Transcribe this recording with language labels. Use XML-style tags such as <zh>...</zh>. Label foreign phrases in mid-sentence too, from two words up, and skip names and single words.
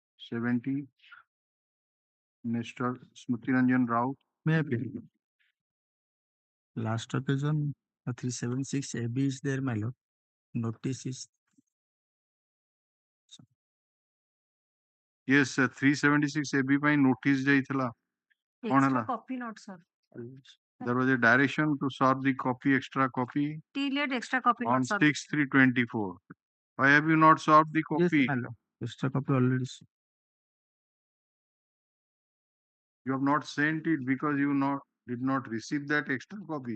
<en>70, Mr. Smriti Ranjan Rao. May I please? Last occasion, 376 AB is there, my lord. Notice is Yes, 376 AB by notice</en> <or>ଯାଇଥିଲା କଣ</or> <en>Extra</en> <or>ହେଲା?</or> <en>copy not, sir. There was a direction to serve the copy, extra copy Till yet extra copy on not, sir. 6/3/24. Why have you not served the yes, copy? my lord. Extra copy already. You have not sent it because you did not receive that extra copy.</en>